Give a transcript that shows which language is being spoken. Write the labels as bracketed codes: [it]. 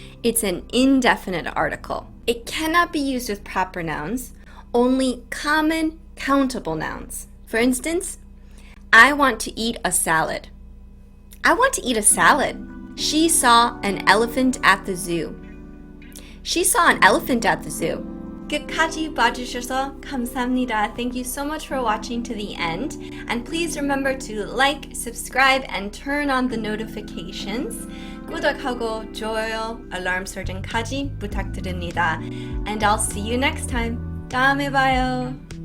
[en] It's an indefinite article. It cannot be used with proper nouns, only common, countable nouns. For instance, I want to eat a salad. I want to eat a salad. She saw an elephant at the zoo. She saw an elephant at the zoo. [ko] 끝까지 봐주셔서 감사합니다. [en] Thank you so much for watching to the end. And please remember to like, subscribe, and turn on the notifications. [ko] 구독하고 좋아요, 알람 설정까지 부탁드립니다. [en] And I'll see you next time. [ko] 다음에 봐요.